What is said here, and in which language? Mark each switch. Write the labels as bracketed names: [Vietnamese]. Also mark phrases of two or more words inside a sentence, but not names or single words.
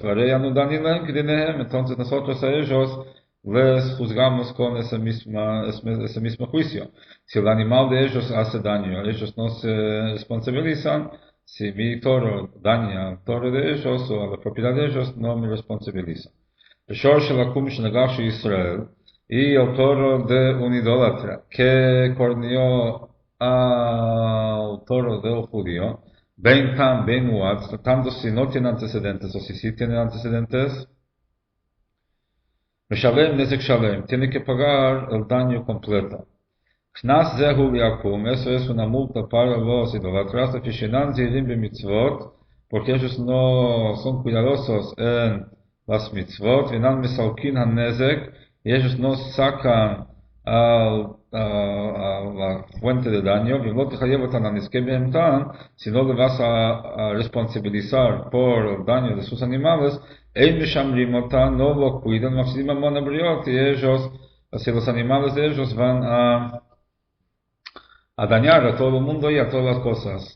[Spanish] Entonces nosotros a ellos les juzgamos con ese mismo juicio. Si el animal de ellos hace daño, ellos no se responsabilizan. Si mi toro daña al toro de ellos o a la propiedad de ellos, no me responsabiliza. [Hebrew] El שור של עכו״ם שנגח ישראל, [Spanish] y el toro de un idólatra que corneó al toro del judío, [Hebrew] בין תם בין מועד, [Spanish] tanto si no tiene antecedentes o si sí tiene antecedentes, [Hebrew] משלם נזק שלם, [Spanish] tiene que pagar el daño completo. [Hebrew] קנס זהו לעכו״ם, [Spanish] eso es una multa para los idolatras, porque ellos no son cuidadosos en las mitzvot, y ellos no sacan a la fuente de daño, si no le vas a responsabilizar por el daño de sus animales, no lo cuidan, y ellos, así los animales de ellos van a dañar a todo el mundo y a todas las cosas.